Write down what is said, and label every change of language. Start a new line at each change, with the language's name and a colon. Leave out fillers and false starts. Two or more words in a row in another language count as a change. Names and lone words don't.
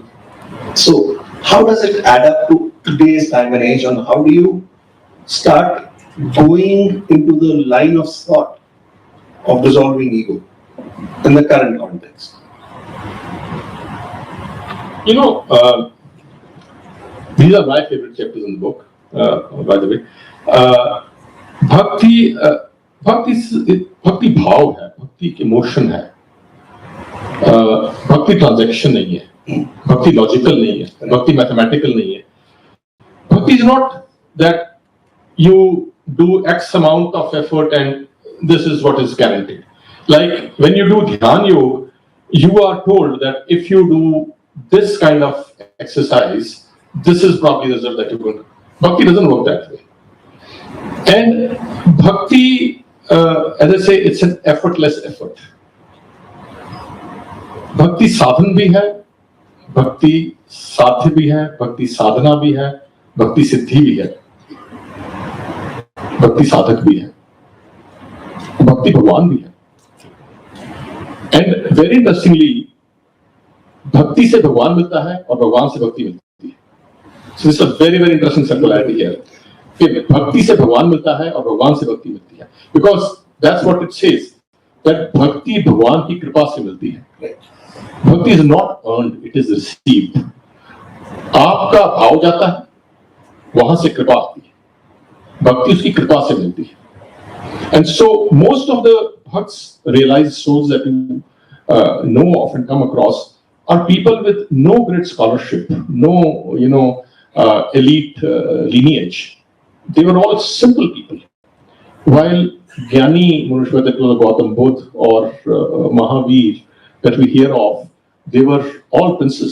English: So, how does it add up to today's time and age, and how do you start going into the line of thought of dissolving ego in the current context? You know, these are my favorite chapters in the book, by the way.
Hindi: Bhakti भाव है, भक्ति इमोशन है, भक्ति ट्रांजैक्शन नहीं है, भक्ति लॉजिकल नहीं है, भक्ति मैथमेटिकल नहीं है.
English: Bhakti is not that you do X amount of effort and this is what is guaranteed. Like when you do Dhyan Yoga, you are told that if you do this kind of exercise, this is probably the result that you're going to. Bhakti doesn't work that way. And bhakti, as I say, it's an effortless effort.
Hindi: भक्ति साधन भी है, भक्ति साध्य भी है, भक्ति साधना भी है, भक्ति सिद्धि भी है, भक्ति साधक भी है, भक्ति भगवान भी है.
English: And very interestingly,
Hindi: भक्ति से भगवान मिलता है और भगवान से भक्ति मिलती है.
English: So this is a very, very interesting circularity here.
Hindi: भक्ति से भगवान मिलता है और भगवान से भक्ति मिलती है,
English: because that's what it says, that
Hindi: भक्ति भगवान की कृपा से मिलती है.
English: bhakti is not earned, it is received. आपका भाव जाता है, वहां से कृपा आती है, भक्ति उसकी कृपा से मिलती है. and so most of the bhakts realise souls that you know of and come across are people with no great scholarship, no elite lineage. They were all simple people. While Jnani, Manushya, that was Gautam Buddha or Mahavir that we hear of, they were all princes.